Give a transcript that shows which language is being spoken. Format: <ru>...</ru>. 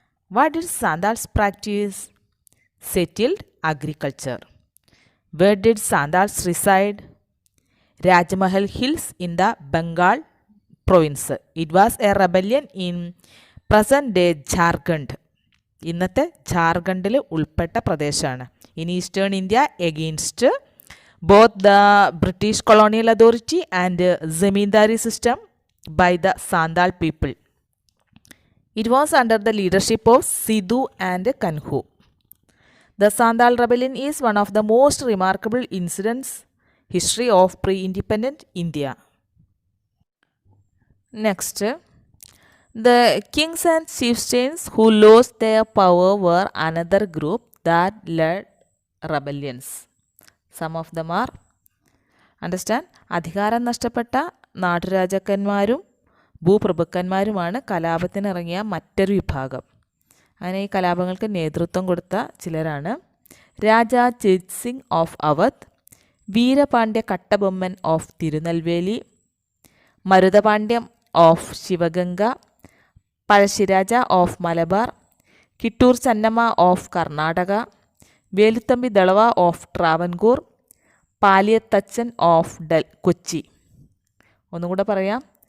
<en>What did Santhals practice? Settled agriculture. Where did Santhals reside? Rajmahal Hills in the Bengal province. It was a rebellion in present day Jharkhand.</en> <ml>ഇന്നത്തെ ജാർഖണ്ഡിൽ ഉൾപ്പെട്ട പ്രദേശമാണ്.</ml> <en>In eastern India against both the British colonial authority and zamindari system by the Santhal people. It was under the leadership of Sidhu and Kanhu. The Santhal rebellion is one of the most remarkable incidents history of pre-independent India. Next, the kings and chieftains who lost their power were another group that led rebellions. Some of them are, understand,</en> <ml>അധികാരം നഷ്ടപ്പെട്ട നാട്ടുരാജാക്കന്മാരും ഭൂപ്രഭുക്കന്മാരുമാണ് കലാപത്തിനിറങ്ങിയ മറ്റൊരു വിഭാഗം. അങ്ങനെ ഈ കലാപങ്ങൾക്ക് നേതൃത്വം കൊടുത്ത ചിലരാണ് Raja ചേത് Singh of Awadh, Veerapandiya Kattabomman of Tirunelveli, മരുതപാണ്ഡ്യം of Sivaganga, Pazhassiraja of Malabar, Kittur Chennamma of Karnataka, Velu Thampi Dalawa of Travancore, Paliath Achan of Kochi. ഒന്നും കൂടെ പറയാം.</ml>